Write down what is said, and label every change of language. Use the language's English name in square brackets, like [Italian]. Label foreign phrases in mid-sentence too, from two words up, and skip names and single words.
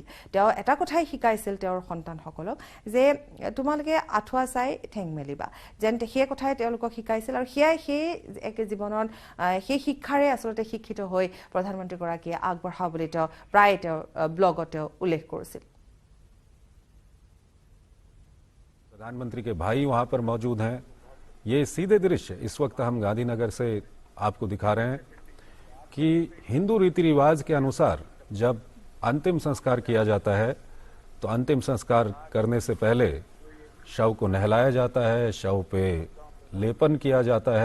[Assamese] তেওঁ এটা কথাই শিকাইছিল তেওঁৰ সন্তানসকলক যে তোমালোকে আঁঠুৱা চাই ঠেং মেলিবা, যেন সেই কথাই তেওঁলোকক শিকাইছিল। আৰু সেয়াই সেই জীৱনত সেই শিক্ষাৰে আচলতে শিক্ষিত হৈ প্ৰধানমন্ত্ৰীগৰাকীয়ে আগবঢ়া বুলি তেওঁ প্ৰায় তেওঁৰ ব্লগত উল্লেখ কৰিছিল। [Hindi] प्रधानमंत्री के भाई वहां पर मौजूद हैं। ये सीधे दृश्य इस वक्त हम गांधीनगर से आपको दिखा रहे हैं कि हिंदू रीति रिवाज के अनुसार जब अंतिम संस्कार किया जाता है तो अंतिम संस्कार करने से पहले शव को नहलाया जाता है, शव पे लेपन किया जाता है।